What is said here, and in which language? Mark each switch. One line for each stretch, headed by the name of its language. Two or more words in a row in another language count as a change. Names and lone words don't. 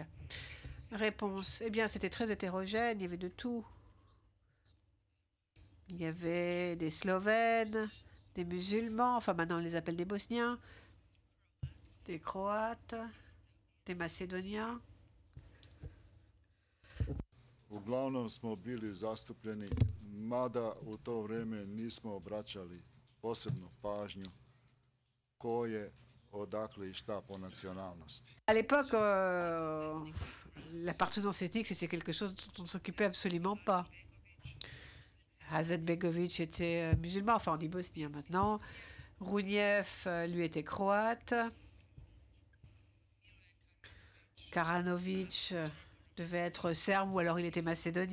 French: Réponse. Eh bien, c'était très hétérogène, il y avait de tout. Il y avait des Slovènes, des musulmans, enfin maintenant on les appelle des Bosniens, des Croates, des Macédoniens.
Bosnian: Uglavnom smo bili zastupljeni, mada u to vrijeme nismo obraćali posebnu pažnju ko je, odakle I šta po nacionalnosti.
French: À l'époque, l'appartenance ethnique, c'était quelque chose dont on ne s'occupait absolument pas. Hazetbegovic était musulman, enfin on dit bosnien maintenant. Rouniev, lui, était croate. Karanovic devait être serbe ou alors il était macédonien.